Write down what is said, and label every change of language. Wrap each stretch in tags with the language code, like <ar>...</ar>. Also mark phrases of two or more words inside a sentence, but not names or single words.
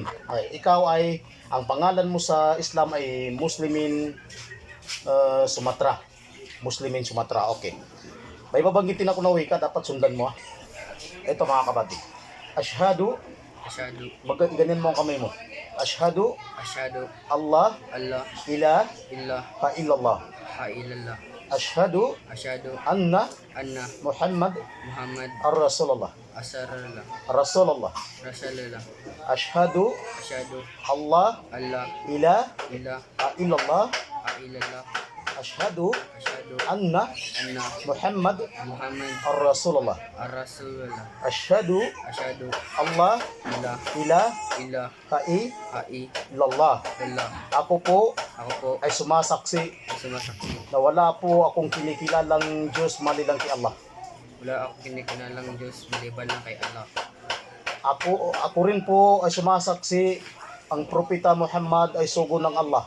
<tl>Ay, ikaw ay, ang pangalan mo sa Islam ay Muslimin Sumatra. Muslimin Sumatra, okay. May babanggitin ako na wika, dapat sundan mo. Ito mga kabady. Ashhadu. Ganyan mo ang kamay mo.</tl> <ar>أشهد الله إله إلا الله. أشهد أن محمد الرسول الله. أشهد الله إله إلا الله. أشهد أن محمد الرسول الله. أشهد الله إله إلا الله.</ar> <tl>Ako po ay sumasaksi na wala po akong kinikilalang Diyos maliban kay Allah. Wala akong kinikilalang Diyos maliban lang kay Allah. Ako rin po ay sumasaksi ang propeta Muhammad ay sugo ng Allah.</tl>